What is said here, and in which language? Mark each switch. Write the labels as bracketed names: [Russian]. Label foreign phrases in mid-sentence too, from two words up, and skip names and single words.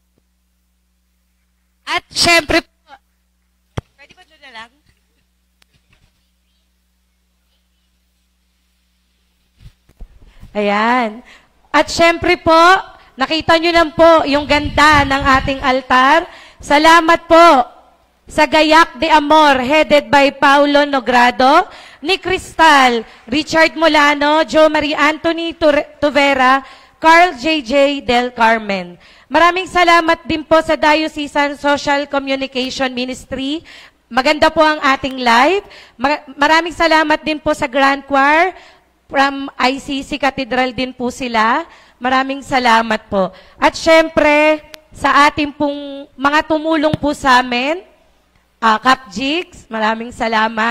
[Filipino] At syempre po, pwede ba doon na lang? Ayan. At syempre po, nakita nyo lang po yung ganda ng ating altar. Salamat po sa Gayak de Amor, [English] headed by Paulo Nogrado, ni Cristal, Richard Molano, Jo Marie Anthony Tuvera, Carl J.J. Del Carmen. [Filipino] Maraming salamat din po sa Diocesan Social Communication Ministry. Maganda po ang ating live. Maraming salamat din po sa Grand Choir. From ICC Cathedral din po sila. Maraming salamat po. At syempre, sa ating pong mga tumulong po sa amin, Capjigs, maraming salamat.